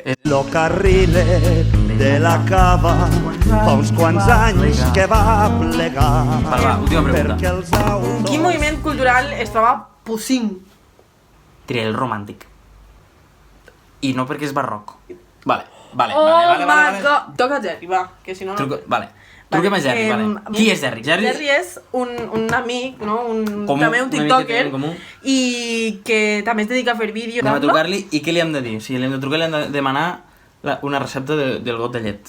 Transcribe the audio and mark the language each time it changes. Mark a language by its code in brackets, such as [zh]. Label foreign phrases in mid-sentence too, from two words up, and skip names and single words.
[ca] Lo Carrilet de la Cava fa uns quants anys que va plegar. Va, última pregunta. Perquè els autos... Quin moviment cultural es troba Poussin? Diré el romàntic. I no perquè és barroc. Vale. [en] Oh my god. [ca] Toca Jerry, va, que si no... Vale. Truquem a Jerry, vale. Qui és Jerry? Jerry és un amic, no? Comú, també un una mica tiktoker en comú. i que també es dedica a fer vídeos. Anem a trucar-li i què li hem de dir? Si li hem de trucar li hem de demanar una recepta del got de llet.